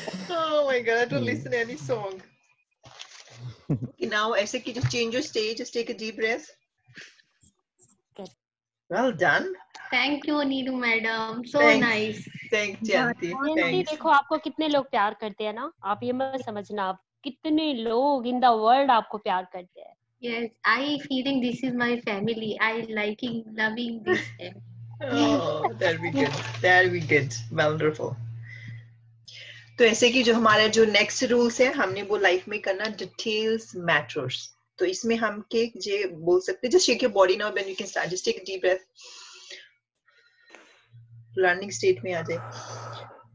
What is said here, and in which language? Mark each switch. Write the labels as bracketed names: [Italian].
[English] Oh my God, I don't listen to any song. Okay, now [Hindi] ऐसे कि [English] just change your stage, just take a deep breath. Well done. Thank you Neeru madam, so nice. Thanks Jayanti. [Hindi] देखो आपको कितने लोग प्यार करते हैं ना, आप ये मत समझना आप कितने लोग [English] in the world [Hindi] आपको प्यार करते हैं। [English] Yes, I feeling this is my family. I liking, loving this family. Oh, that'll be good. That'll be good. Wonderful. [Hindi] तो ऐसे कि जो हमारा जो नेक्स्ट रूल्स है, हमने वो लाइफ में करना डिटेल्स मैटर्स। तो इसमें हम के जे बोल सकते, [English] just shake your body now when you can start, just take a deep breath, [Hindi] learning state में आ जाए।